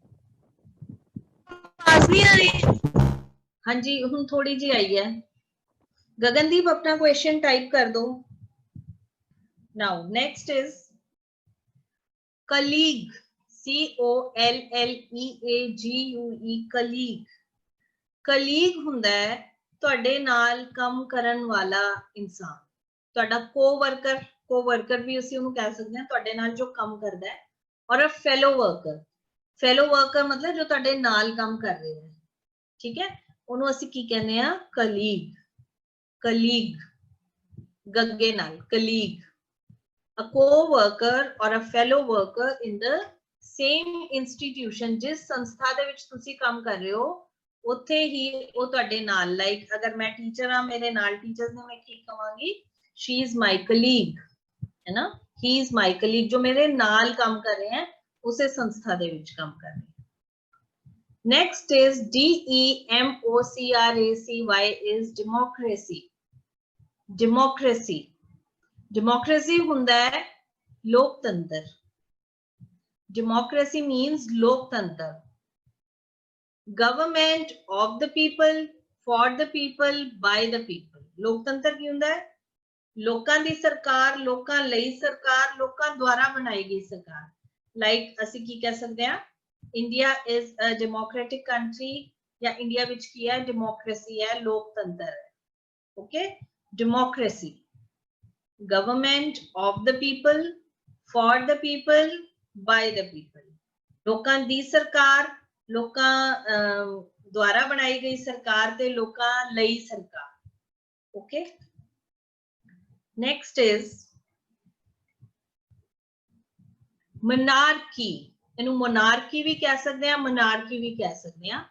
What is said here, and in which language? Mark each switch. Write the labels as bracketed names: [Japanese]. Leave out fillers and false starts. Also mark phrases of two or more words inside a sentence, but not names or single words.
[Punjabi] ਆਵਾਜ਼ ਨਹੀਂ ਆ ਰਹੀ? ਹਾਂਜੀ ਹੁਣ ਥੋੜੀ ਜੀ ਆਈ ਹੈ। ਗਗਨਦੀਪ ਆਪਣਾ ਕੁਐਸਚਨ ਟਾਈਪ ਕਰ ਦੋ। [English] Now next is colleague, COLLEAGUE, colleague। [Punjabi] colleague ਹੁੰਦਾ ਹੈ ਤੁਹਾਡੇ ਨਾਲ ਕੰਮ ਕਰਨ ਵਾਲਾ ਇਨਸਾਨ, ਤੁਹਾਡਾ ਕੋਵਰਕਰ, ਕੋਵਰਕਰ ਵੀ ਅਸੀਂ ਉਹਨੂੰ ਕਹਿ ਸਕਦੇ ਹਾਂ, ਤੁਹਾਡੇ ਨਾਲ ਜੋ ਕੰਮ ਕਰਦਾ ਹੈ। ਔਰ [English] a fellow worker, fellow worker [Punjabi] ਮਤਲਬ ਜੋ ਤੁਹਾਡੇ ਨਾਲ ਕੰਮ ਕਰ ਰਹੇ ਹੈ, ਠੀਕ ਹੈ, ਉਹਨੂੰ ਅਸੀਂ ਕੀ ਕਹਿੰਦੇ ਆ? [English] colleague, colleague, [Punjabi] ਗੱਗੇ ਨਾਲ colleague। [English] A co-worker or a fellow worker in the same institution, [Hindi] जिस संस्था [Punjabi] ਦੇ ਵਿੱਚ ਤੁਸੀਂ ਕੰਮ ਕਰ ਰਹੇ ਹੋ ਉੱਥੇ ਹੀ ਉਹ ਤੁਹਾਡੇ ਨਾਲ, ਲਾਈਕ ਅਗਰ ਮੈਂ ਟੀਚਰ ਆ, ਮੇਰੇ ਨਾਲ ਟੀਚਰਸ ਨੇ, ਮੈਂ ਕੀ ਕਹਾਂਗੀ? [English] she is my colleague, [Punjabi] ਹੈ ਨਾ, [English] he is my colleague, [Punjabi] ਜੋ ਮੇਰੇ ਨਾਲ ਕੰਮ ਕਰ ਰਹੇ ਹੈ ਉਸੇ ਸੰਸਥਾ ਦੇ ਵਿੱਚ ਕੰਮ ਕਰ ਰਹੇ ਹੈ। [English] next is DEMOCRACY is democracy, democracy। [Punjabi] democracy ਹੁੰਦਾ ਹੈ ਲੋਕਤੰਤਰ, [English] democracy means ਲੋਕਤੰਤਰ, government of the people, for the people, by the people. [Punjabi] ਲੋਕਤੰਤਰ ਕੀ ਹੁੰਦਾ ਹੈ? ਲੋਕਾਂ ਦੀ ਸਰਕਾਰ, ਲੋਕਾਂ ਲਈ ਸਰਕਾਰ, ਲੋਕਾਂ ਦੁਆਰਾ ਬਣਾਈ ਗਈ ਸਰਕਾਰ। ਲਾਈਕ ਅਸੀਂ ਕੀ ਕਹਿ ਸਕਦੇ ਹਾਂ? [English] India is a democratic country, ਜਾਂ ਇੰਡੀਆ ਵਿੱਚ ਕੀ ਹੈ? [Punjabi] ਡੈਮੋਕ੍ਰੇਸੀ ਹੈ, ਲੋਕਤੰਤਰ ਹੈ। [English] Okay, democracy, government of the people, for the people, by the people. [Punjabi] ਲੋਕਾਂ ਦੀ ਸਰਕਾਰ, ਲੋਕਾਂ ਦੁਆਰਾ ਬਣਾਈ ਗਈ ਸਰਕਾਰ ਤੇ ਲੋਕਾਂ ਲਈ ਸਰਕਾਰ। [English] Okay, next is monarchy. [Punjabi] ਇਹਨੂੰ ਮੋਨਾਰਕੀ ਵੀ ਕਹਿ ਸਕਦੇ ਆ, ਮੋਨਾਰਕੀ ਵੀ ਕਹਿ ਸਕਦੇ ਆ।